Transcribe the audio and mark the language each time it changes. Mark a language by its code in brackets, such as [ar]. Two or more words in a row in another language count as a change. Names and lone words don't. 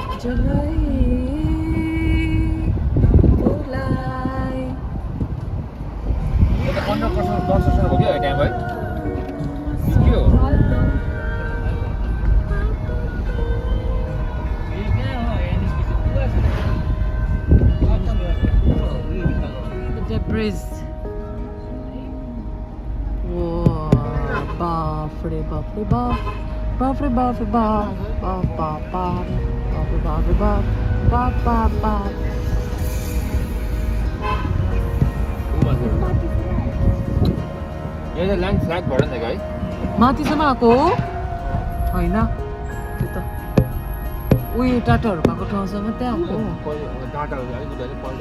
[ne] यो त 15% 10% हो [hi] क्या टाइम है [ne] के हो [en] The bridge. Whoa, [ne] बापरे बापरे बाप बापरे बापरे बाप बाप बाप बाप बापरे बापरे बाप बाप बाप बाप यहाँ [en] land flag [ne] भएन नि है माथिसम्म आएको हो होइन त्यो त उयो टाटाहरू भएको ठाउँसम्म त्यहाँ हो डाँटाहरू अलिकति अलिक पल्ट